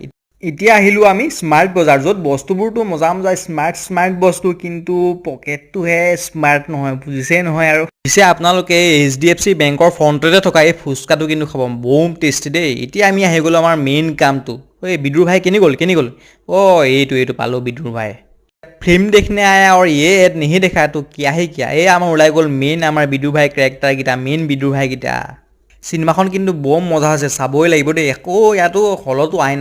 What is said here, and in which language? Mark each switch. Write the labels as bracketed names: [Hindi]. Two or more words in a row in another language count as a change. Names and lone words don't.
[Assamese] এতিয়া আহিলোঁ আমি স্মাৰ্ট বজাৰ, য'ত বস্তুবোৰতো মজা মজা স্মাৰ্ট বস্তু, কিন্তু পকেটটোহে স্মাৰ্ট নহয়, বুজিছেই নহয় আৰু। পিছে আপোনালোকে HDFC বেংকৰ ফ্ৰণ্টতে থকা এই ফুচকাটো কিন্তু খাব বম টেষ্টি দেই। এতিয়া আমি আহি গ'লোঁ আমাৰ মেইন কামটো। ঐ বিদুৰ ভাই কেনি গ'ল অঁ এইটো পালোঁ বিদুৰ ভাই। [Hindi] फिल्म देखने आया और ये ऐड नहीं देखा तो क्या है क्या। [Assamese] এই আমাৰ ওলাই গ'ল মেইন আমাৰ বিদুৰ ভাই কেৰেক্টাৰকেইটা, মেইন বিদুৰ ভাইকেইটা। চিনেমাখন কিন্তু বম মজা হৈছে, চাবই লাগিব দেই। আকৌ ইয়াতো হলতো আইনা